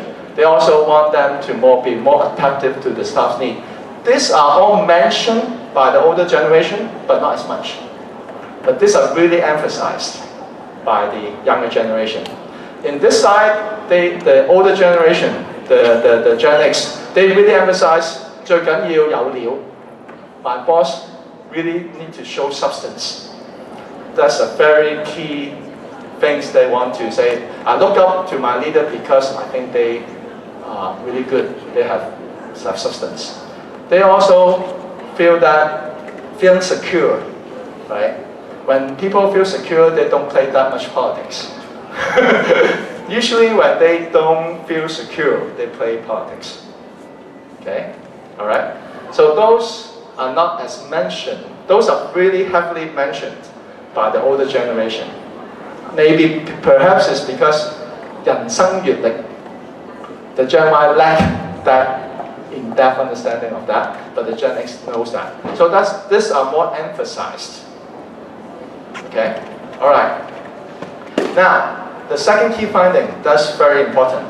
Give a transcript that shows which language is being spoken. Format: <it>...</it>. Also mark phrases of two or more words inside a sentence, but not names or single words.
<en>They also want them to be more attentive to the staff's need. These are all mentioned by the older generation, but not as much. But these are really emphasized by the younger generation. In this side, the older generation, the Gen X, they really emphasize</en> <yue>最緊要有料.</yue> <en>My boss really need to show substance. That's a very key things they want to say. I look up to my leader because I think they are really good. They have substance. They also feel feeling secure, right? When people feel secure, they don't play that much politics. Usually when they don't feel secure, they play politics. Okay? Alright? So those are not as mentioned. Those are really heavily mentioned by the older generation. Maybe, perhaps it's because</en> <yue>人生閱歷,</yue> <en>the Gen Y lack that in-depth understanding of that, but the Gen X knows that. So these are more emphasized. Okay? Alright. Now, the second key finding, that's very important.</en>